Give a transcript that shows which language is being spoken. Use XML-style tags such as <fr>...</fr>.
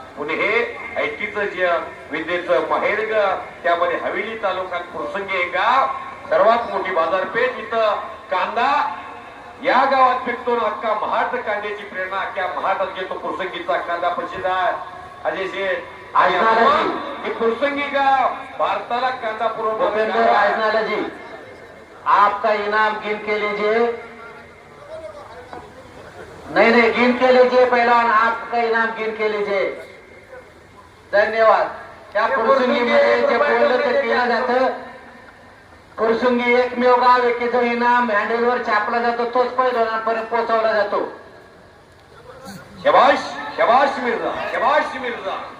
<mr>पुणे हे ऐटीचं जे विद्येचं माहेर, त्यामध्ये हवेली तालुक्यात फुरसुंगी हे गाव. सर्वात मोठी बाजारपेठ. इथं कांदा या गावात पिकतो. अख्खा महाराष्ट्र कांद्याची प्रेरणा अख्ख्या महाराष्ट्रात घेतो. फुरसंगीचा कांदा प्रसिद्ध आहे. अजय शेठ हे फुरसंगी गाव भारताला कांदा पुरवठा.</mr> <hi>जी आपका इनाम गिन के लीजिए. नहीं गिन के लीजिए पहलवान, आपका इनाम गिन के लीजिए. धन्यवाद.</hi> <mr>त्या फुरसुंगीमध्ये जे बोललं ते केलं जातं. फुरसुंगी एकमेव गाव आहे की जो इनाम हँडलवर छापला जातो तोच पैलवानांपर्यंत पोहोचवला जातो. शबाश. शबाश मिर्झा. शबाश मिर्झा.</mr>